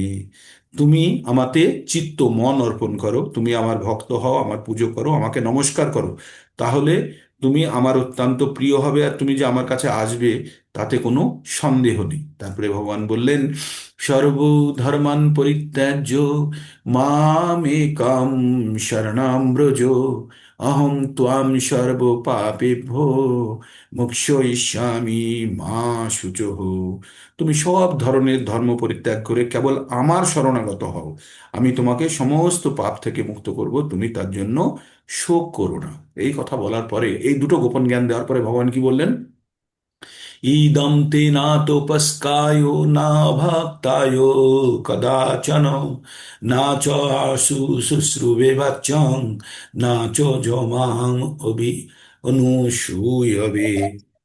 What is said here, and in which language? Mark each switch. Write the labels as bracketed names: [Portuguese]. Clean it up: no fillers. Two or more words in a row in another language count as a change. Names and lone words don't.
[Bangla] তুমি আমাতে চিত্ত মন অর্পণ করো, তুমি আমার ভক্ত হও, আমার পুজো করো, আমাকে নমস্কার করো, তাহলে তুমি আমার অত্যন্ত প্রিয় হবে, আর তুমি যে আমার কাছে আসবে তাতে কোনো সন্দেহ নেই। [Sanskrit] তারপরে ভগবান বললেন, সর্বধর্মান পরিত্যাজ্য মামেকম শরণাম ব্রজ, অহং ত্বাম সর্ব পাপেভ্যো মোক্ষয়িষ্যামি মা শুচঃ। [Bangla] তুমি সব ধরনের ধর্ম পরিত্যাগ করে কেবল আমার শরণাগত হও, আমি তোমাকে সমস্ত পাপ থেকে মুক্ত করব, তুমি তার জন্য শোক করো না। এই কথা বলার পরে, এই দুটো গোপন জ্ঞান দেওয়ার পরে ভগবান কি বললেন? [Sanskrit] ইদম তে না তোপস্কায় না ভক্তায় কদাচন, না চ আশু শুশ্রুবে বাচ্চং, না চ যমাং অভি অনুসূয়বে।